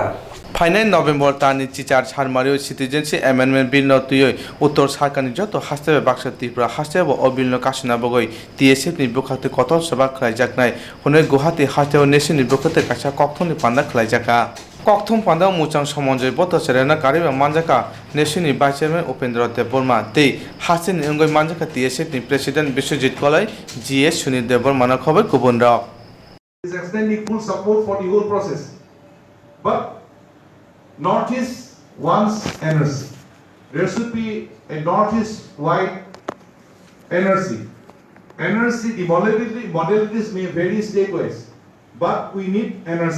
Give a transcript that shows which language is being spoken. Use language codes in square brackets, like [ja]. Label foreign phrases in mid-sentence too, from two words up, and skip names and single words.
[trp] फाइनाल नभेम्बर तानि चिचार सारमारियो सिटिजेनशिप एमेन्डमेन्ट बिल नतुयै उत्तर सरकारनि जत हास्ते बाक्सा त्रिपुरा हास्तेयाव अ बिलनो कासना बागै टिएसएफ नि बुखाते कतर सभा खायजाकनाय हुनै गुवाहाटी हास्तेयाव नेसुनि बुखाते काशा कक्थुमनि पान्डा खायजाका कक्थुम पान्डा मुचां समन्जय बतसेरेना कारिबा मानजाका नेसुनि [en] vice chairman [trp] उपेन्द्र देव बर्मा तै हास्तेनि अंगै मानजाका टिएसएफ नि प्रेसिडेंट विश्वजित कलाई जीएस सुनील देव बर्माना खबर गुबुन राव [en] is extending full support for the whole process. But Northeast wants NRC. There should be a Northeast-wide NRC. NRC, the modalities may vary state-wise, but we need NRC.